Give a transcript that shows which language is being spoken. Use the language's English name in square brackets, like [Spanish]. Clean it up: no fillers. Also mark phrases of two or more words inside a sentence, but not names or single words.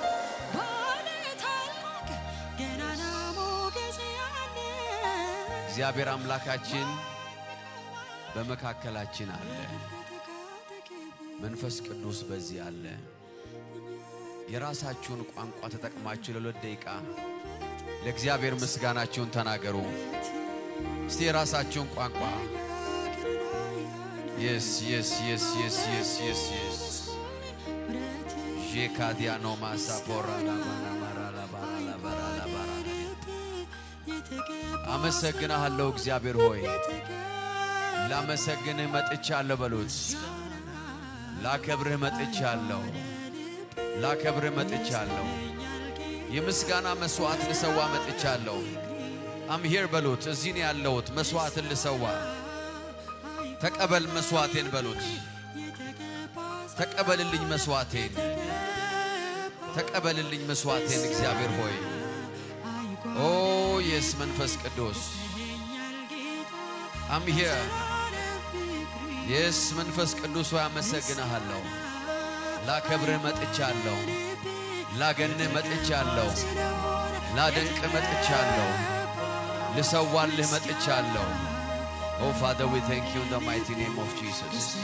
[Amharic] እግዚአብሔር አምላካችን በመካከላችን አለ መንፈስ ቅዱስ በዚህ አለ የራሳችሁን ቋንቋ ተጠቅማችሁ ለሁለት ደቂቃ ለእግዚአብሔር ምስጋናችሁን ተናገሩ እስቲ የራሳችሁን ቋንቋ [English] yes yes yes yes yes yes yes Jekadiano masapora la mara [Amharic] አመሰግናለሁ እግዚአብሔር ሆይ ላመሰግንህ መጥቻለሁ በሉት ላከብርህ መጥቻለሁ የምስጋና መስዋዕት ልሰዋ መጥቻለሁ [English] I'm here [Amharic] በሉት እዚህ ነው ያለሁት መስዋዕትን ልሰዋ ተቀበል መስዋዕቴን በሉት ተቀበልልኝ መስዋዕቴን እግዚአብሔር ሆይ ኦ yes መንፈስ ቅዱስ [English] I'm here yes [Amharic] መንፈስ ቅዱስ ሆይ አመሰግናለሁ ላከብርህ መጥቻለሁ ላገንህ መጥቻለሁ ላደንቅህ መጥቻለሁ ልሰዋልህ መጥቻለሁ [English] Oh Father we thank you in the mighty name of Jesus